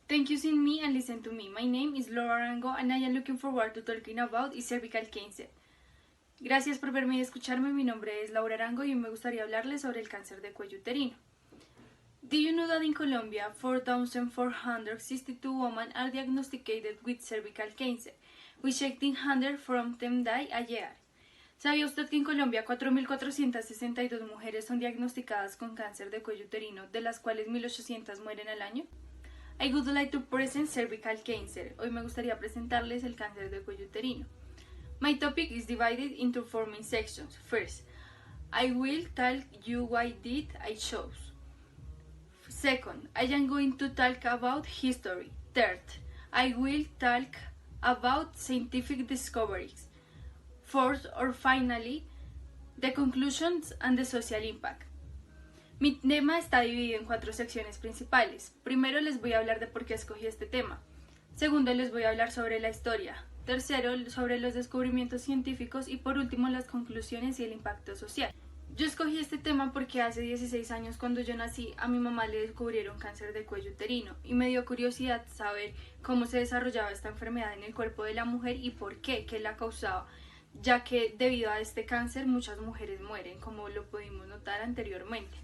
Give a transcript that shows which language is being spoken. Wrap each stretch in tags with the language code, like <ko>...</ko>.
<en>Thank you seeing me and listen to me. My name is Laura Arango and I am looking forward to talking about cervical cancer.</en> <es>Gracias por verme y escucharme. Mi nombre es Laura Arango y hoy me gustaría hablarles sobre el cáncer de cuello uterino.</es> <en>Do you know that in Colombia, 4,462 women are diagnosed with cervical cancer, with 1,800 from them die a year?</en> <es>¿Sabía usted que en Colombia 4.462 mujeres son diagnosticadas con cáncer de cuello uterino, de las cuales 1.800 mueren al año?</es> <en>I would like to present cervical cancer.</en> <es>Hoy me gustaría presentarles el cáncer de cuello uterino.</es> <en>My topic is divided into 4 main sections. First, I will tell you why did I chose. Second, I am going to talk about history. Third, I will talk about scientific discoveries. Fourth, or finally, the conclusions and the social impact.</en> <es>Mi tema está dividido en 4 secciones principales. Primero les voy a hablar de por qué escogí este tema. Segundo, les voy a hablar sobre la historia. Tercero, sobre los descubrimientos científicos y por último, las conclusiones y el impacto social. Yo escogí este tema porque hace 16 años cuando yo nací a mi mamá le descubrieron cáncer de cuello uterino y me dio curiosidad saber cómo se desarrollaba esta enfermedad en el cuerpo de la mujer y por qué la causaba, ya que debido a este cáncer muchas mujeres mueren, como lo pudimos notar anteriormente.</es>